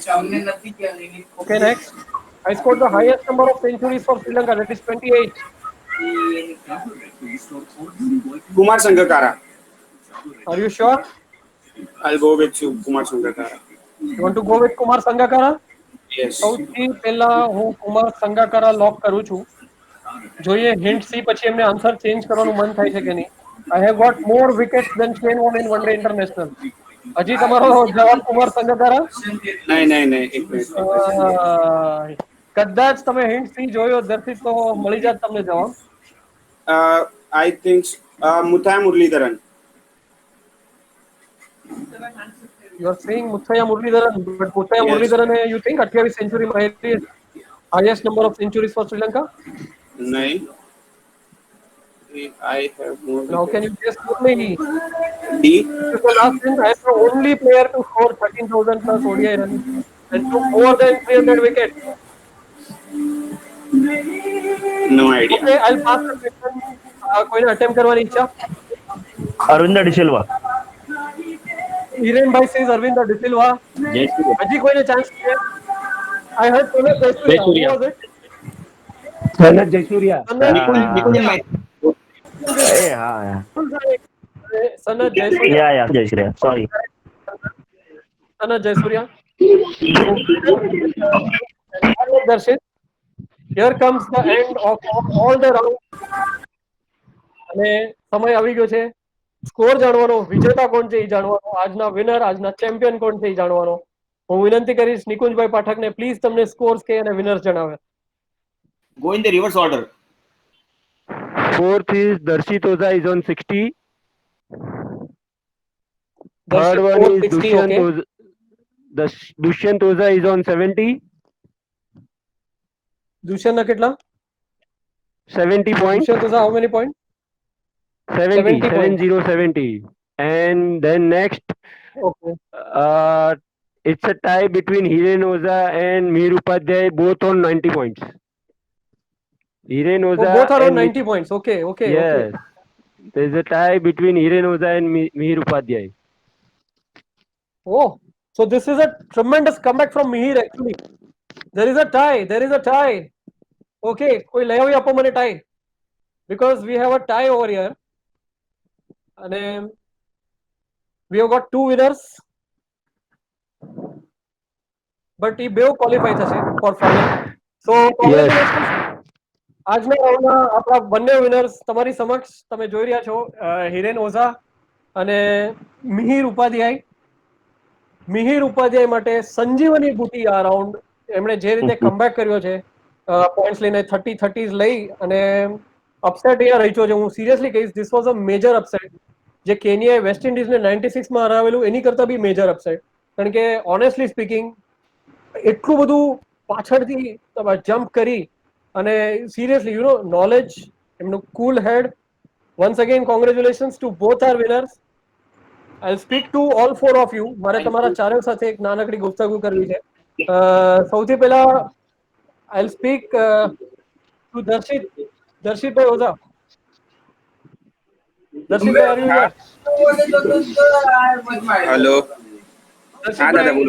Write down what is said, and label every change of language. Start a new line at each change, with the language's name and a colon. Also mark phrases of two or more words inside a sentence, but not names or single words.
English: Okay, next. I scored the highest number of centuries for Sri Lanka, that is 28. Kumar Sangakkara. Are you sure? I'll go with you, Kumar Sangakkara. You want to go with Kumar Sangakkara? Yes.
Gujarati: સૌથી પહેલા હું કુમાર સંગાકારા લોક કરું છું. જોઈએ હિન્ટ સી પછી એમને
English: answer change
Gujarati: કરવાનું મન થાય છે કે નહીં.
English: I have got more wickets than Shane Warne in one day international.
Gujarati: હજી તમારો જવાબ કુમાર સંગાકારા? નહીં, એક મિનિટ. કદાચ તમે હિન્ટ સી જોયો દર્શિત તો મળી જાત તમને જવાબ.
English: I think Muthaiya Muralidharan. You are saying Muthaiya Muralidharan, but Muthaiya Muralidharan, you think 28 century મારી highest number of centuries for Sri Lanka? નહીં. I have more. Now can you just tell me? D. This is the last thing. I am the only player to score 13,000 plus ODI runs and took more than 300 wickets. No idea. Okay, I'll pass the question.
Gujarati: કોઈને attempt કરવાની ઈચ્છા? અરવિંદ ડિસિલ્વા.
English: Hiren bhai says Arvind De Silva.
Gujarati: હજી કોઈને ચાન્સ છે?
English: I heard Sanath Jayasuriya. Who was it? Sanath Jayasuriya. Sanath Jayasuriya. Yeah, Jayasuriya. Sorry. Sanath Jayasuriya. Darshit, here comes the end of all the rounds.
Gujarati: અને સમય આવી ગયો છે સ્કોર જાણવાનો, વિજેતા કોણ છે એ જાણવાનો, આજના વિનર, આજના ચેમ્પિયન કોણ છે એ જાણવાનો. હું વિનંતી કરીશ નિકુંજભાઈ પાઠકને પ્લીઝ તમને સ્કોર્સ કે અને વિનર્સ જણાવે.
English: Go in the reverse order. 4th is Darshit Oza is on 60. Third one is 60, Dushyant okay. Oza. Dushyant Oza is on 70.
Gujarati: દુષ્યંતના કેટલા?
English: 70 points. દુષ્યંત ઓઝા how many points? 70 70. And then next, Okay. it's a tie between Hiren Oza and Mihir Upadhyay, both on 90 points. Hiren Oh, Oza both are on and 90 points. Okay, okay, yes, okay. there is a tie between Hiren Oza and Mihir Upadhyay. Oh, so this is a tremendous comeback from Mihir actually. There is a tie. There is a tie. Okay,
Gujarati: કોઈ લઈ આવી આપો મને
English: tie because we have a tie over here. અને we have got two winners.
Gujarati: But એ બેવ ક્વોલિફાય થશે
English: for final. So congratulations.
Gujarati: આજના રાઉન્ડમાં આપણા બંને વિનર્સ તમારી સમક્ષ તમે જોઈ રહ્યા છો હિરેન ઓઝા અને મિહિર ઉપાધ્યાય. મિહિર ઉપાધ્યાય માટે સંજીવની બુટી આ રાઉન્ડ એમણે જે રીતે કમબેક કર્યો છે પોઈન્ટ્સ લઈને 30 લઈ અને અપસેટ અહીંયા રહી છે. હું સિરિયસલી કહીશ
English: this was a major upset.
Gujarati: જે કેન્યાએ વેસ્ટ ઇન્ડિઝને 96માં હરાવેલું એની કરતા બી
English: major upset.
Gujarati: કારણ કે
English: honestly speaking
Gujarati: એટલું બધું પાછળથી જમ્પ કરી અને
English: seriously you know knowledge
Gujarati: એમનું કુલ હેડ.
English: once again congratulations to both our winners. I'll speak to all four of you.
Gujarati: મારે તમારા ચારેય સાથે એક નાનકડી ગુફ્તગુ કરવી છે. સૌથી પહેલા
English: I'll speak to દર્શિતભાઈ ઓઝા. દર્શિતભાઈ are you there?
Gujarati: હેલો. હા દાદા બોલો.